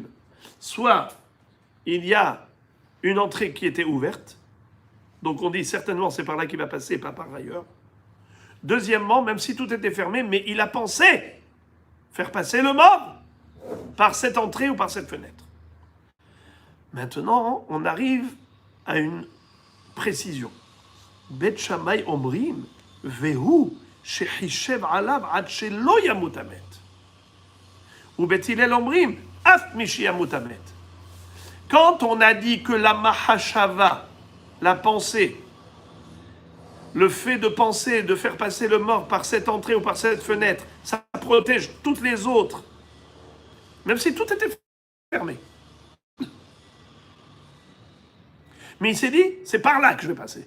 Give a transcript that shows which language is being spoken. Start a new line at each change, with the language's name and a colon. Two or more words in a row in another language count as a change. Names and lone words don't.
French: Soit il y a une entrée qui était ouverte, donc on dit certainement c'est par là qu'il va passer, pas par ailleurs. Deuxièmement, même si tout était fermé, mais il a pensé faire passer le mort par cette entrée ou par cette fenêtre. Maintenant, on arrive à une précision.
Hebrew: בית שמאי אומרים והוא שחישב עליו עד שלא ימות המת. ובית הלל אומרים אף משי ימות המת.
French: Quand on a dit que la mahashava, la pensée, le fait de penser, de faire passer le mort par cette entrée ou par cette fenêtre, ça protège toutes les autres, même si tout était fermé. Mais il s'est dit, c'est par là que je vais passer.